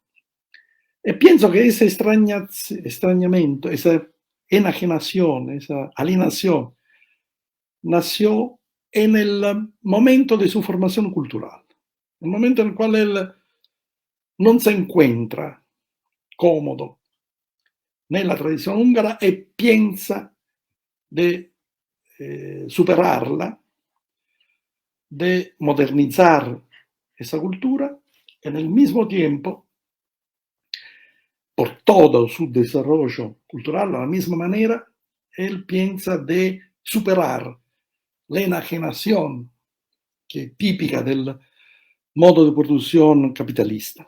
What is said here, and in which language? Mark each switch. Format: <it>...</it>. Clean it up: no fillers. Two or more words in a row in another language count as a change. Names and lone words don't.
<es>Y pienso que ese extrañamiento, esa enajenación, esa alienación, nació en el momento de su formación cultural, el momento en el cual él no se encuentra cómodo</es> <it>nella tradizione</it> <es>húngara e piensa de superarla, de modernizar esa cultura, en el mismo tiempo, por todo su desarrollo cultural, de la misma manera, él piensa de superar la enajenación que es típica del modo de producción capitalista.</es>